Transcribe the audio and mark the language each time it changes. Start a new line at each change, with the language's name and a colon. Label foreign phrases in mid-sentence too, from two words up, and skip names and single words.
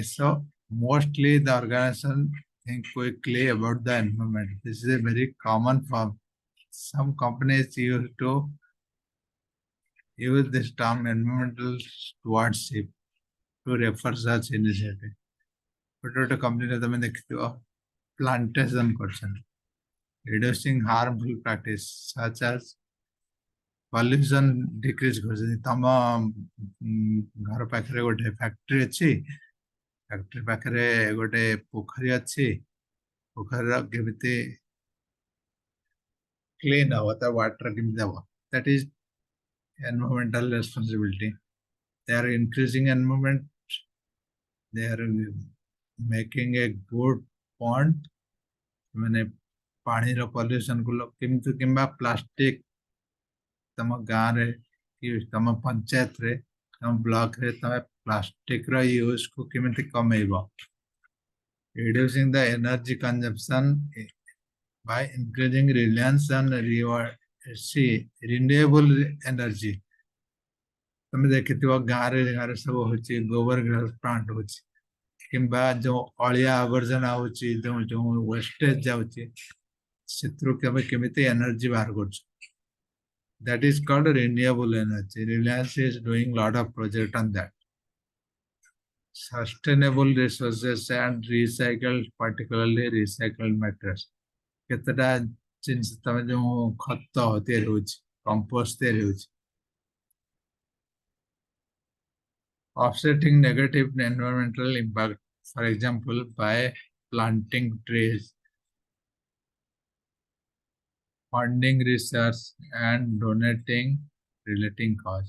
English: So mostly the organization think quickly about the environment. This is a very common form. Some companies used to use this term environmental stewardship to refer such initiative. But what a company that
Odia: ତମେ ଦେଖିଥିବ
English: plantation କରୁଛନ୍ତି, reducing harmful practice such as pollution decrease କରୁଛନ୍ତି।
Odia: ତମ ଘର ପାଖରେ ଗୋଟେ ଫ୍ୟାକ୍ଟ୍ରି ଅଛି, ଫ୍ୟାକ୍ଟ୍ରି ପାଖରେ ଗୋଟେ ପୋଖରୀ ଅଛି, ପୋଖରୀର କେମିତି clean ହବ, ତା water କେମିତି ହବ,
English: that is environmental responsibility. They are increasing environment, they are making a good pond,
Odia: ମାନେ ପାଣିର ପଲ୍ୟୁସନ କୁ କେମିତି କିମ୍ବା ପ୍ଲାଷ୍ଟିକ ତମ ଗାଁରେ କି ତମ ପଞ୍ଚାୟତରେ ତମ ବ୍ଲକରେ ତମେ ପ୍ଲାଷ୍ଟିକ ର ୟୁଜ କୁ କେମିତି କମେଇବ,
English: reducing the energy consumption by increasing reliance on renewable energy.
Odia: ତମେ ଦେଖିଥିବ ଗାଁରେ ଗାଁରେ ସବୁ ହଉଛି ଗୋବର
English: gas plant
Odia: ହଉଛି, କିମ୍ବା ଯୋଉ ଅଳିଆ ଆବର୍ଜନା ହଉଛି, ଯୋଉ ଯୋଉ ୱେଷ୍ଟେଜ ଯାଉଛି, ସେଥିରୁ କେବେ କେମିତି ଏନର୍ଜି ବାହାର କରୁଛୁ.
English: That is called renewable energy. Reliance is doing lot of project on that. Sustainable resources and recycled, particularly recycled materials.
Odia: କେତେଟା ଜିନିଷ ତମେ ଯୋଉ ଖତ ତିଆରି ହଉଛି, କମ୍ପୋଷ୍ଟ ତିଆରି ହଉଛି,
English: offsetting negative environmental impact, for example, by planting trees, funding research, and donating relating costs.